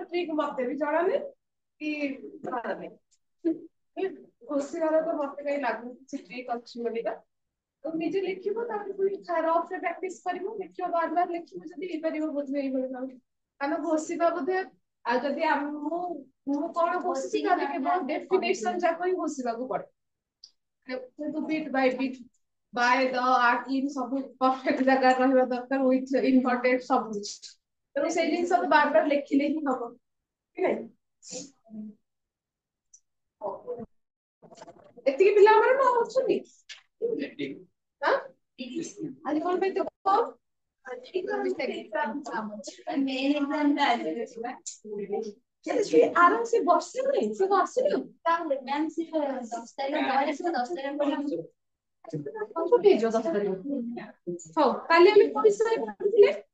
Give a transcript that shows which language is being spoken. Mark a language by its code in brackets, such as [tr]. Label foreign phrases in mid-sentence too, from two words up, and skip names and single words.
[or] ଟ୍ରିକ୍ ମତେ ବି ଜଣା ନାହିଁ କି ଜଣା ନାହିଁ ଘୋଷିବାର ତ ମତେ କାହିଁ ଲାଗୁନି କିଛି ଟ୍ରିକ୍ ଅଛି ବୋଲିକା ତ ନିଜେ ଲେଖିବ ତାପରେ ପୁଣି ରଫରେ ପ୍ରାକ୍ଟିସ କରିବ ଲେଖିବ ବାର ବାର ଲେଖିବ ଯଦି ହେଇପାରିବ ବୋଧେ ଏଇଭଳି ଭାବରେ କାରଣ ଘୋଷିବା ବୋଧେ ଆଉ ଯଦି ମୁଁ କଣ ଘୋଷିଛି ତାହେଲେ କେବଳ ଡେଫିନେସନ ଯାକ ହିଁ ଘୋଷିବାକୁ ପଡେ [en] bit by bit by the art in [or] ସବୁ perfect ଜାଗାରେ ରହିବା ଦରକାର [en] with important [or] ସବୁ କିଛି ତେଣୁ ସେଇ ଜିନିଷ ତ ବାର ବାର ଲେଖିଲେ ହିଁ ହବ କି ନାଇଁ ଏତିକି ପିଲା ଆମର ନା ଅଛନ୍ତି ଆଜି କଣ ପାଇଁ ତ ଆରାମ ସେ ବର୍ଷେ ନାହିଁ ସେ ଆସିନି ମ୍ୟାମ୍ ସେ 10 ତାରିଖ 10 ତାରିଖ ହଉ କାଲି ଆମେ କୋଉ ବିଷୟରେ ପଢୁଥିଲେ